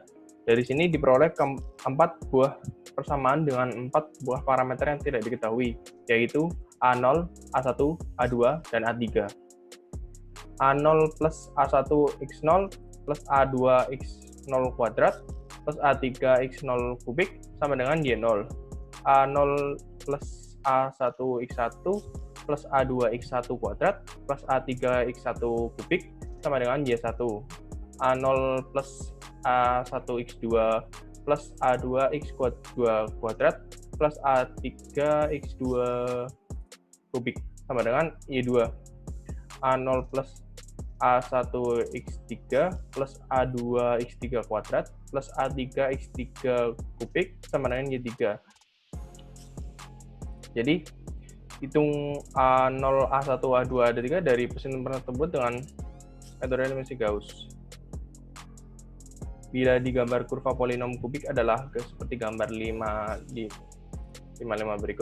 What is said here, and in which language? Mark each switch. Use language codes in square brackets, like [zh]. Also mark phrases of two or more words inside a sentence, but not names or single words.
[id] Dari sini diperoleh 4 buah persamaan dengan 4 buah parameter yang tidak diketahui, yaitu A0, A1, A2, dan A3. A0 plus A1x0 plus A2x0 kuadrat plus A3x0 kubik sama dengan Y0. A0 plus A1x1 plus A2x1 kuadrat plus A3x1 kubik sama dengan Y1. A0 plus A1x2 plus A2x2 kuadrat plus A3x2 kubik sama dengan Y2. A0 plus A1x3 plus A2x3 kuadrat plus A3x3 kubik sama dengan Y3. Jadi, hitung A0, A1, A2, A3 dari persamaan tersebut dengan metode eliminasi Gauss. Bila digambar kurva polinom kubik adalah seperti gambar 5 berikut.